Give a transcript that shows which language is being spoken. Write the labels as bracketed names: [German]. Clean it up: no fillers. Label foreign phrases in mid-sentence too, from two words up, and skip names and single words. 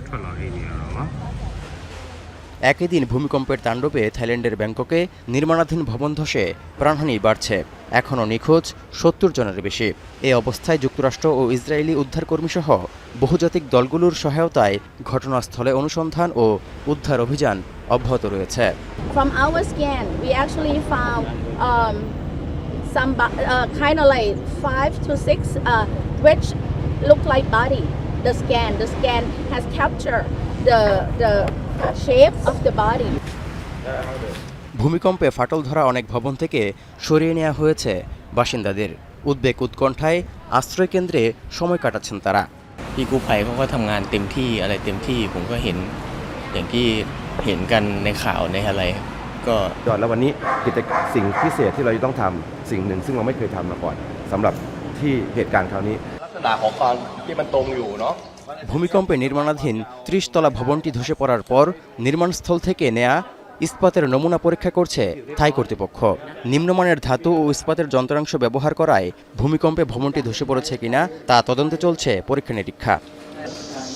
[Bangla] একই দিন ভূমিকম্পের তাণ্ডবে থাইল্যান্ডের ব্যাংককে নির্মাণাধীন ভবন ধসে প্রাণহানি বাড়ছে, এখনও নিখোঁজ ৭০ জনের বেশি। এ অবস্থায় যুক্তরাষ্ট্র ও ইসরায়েলি উদ্ধারকর্মীসহ বহুজাতিক দলগুলোর সহায়তায় ঘটনাস্থলে অনুসন্ধান ও উদ্ধার অভিযান অব্যাহত রয়েছে। [English] From our scan, we actually found some kind of like 5 to 6 which look like body. The scan has captured the shape of the body. [Bangla] ভূমিকম্পে ফাটল ধরা অনেক ভবন থেকে সরিয়ে নেওয়া হয়েছে বাসিন্দাদের। উদ্বেগ উৎকণ্ঠায় আশ্রয়কেন্দ্রে সময় কাটাচ্ছেন তারা। [Thai] พี่กู้ภัยเขาก็ทำงานเต็มที่อะไรเต็มที่ผมก็เห็นอย่างที่เห็นกันในข่าวในอะไรก็ แล้ววันนี้สิ่งพิเศษที่เราจะต้องทำสิ่งหนึ่งซึ่งเราไม่เคยทำมาก่อนสำหรับที่เหตุการณ์คราวนี้ ลักษณะของความที่มันตรงอยู่เนาะ [Bangla] ভূমিকম্পে নির্মাণাধীন ৩০ তলা ভবনটি ধসে পড়ার পর নির্মাণস্থল থেকে নেয়া ইস্পাতের নমুনা পরীক্ষা করছে থাই কর্তৃপক্ষ। নিম্নমানের ধাতু ও ইস্পাতের যন্ত্রাংশ ব্যবহার করায় ভূমিকম্পে ভবনটি ধসে পড়েছে কিনা তা তদন্তে চলছে পরীক্ষা নিরীক্ষা।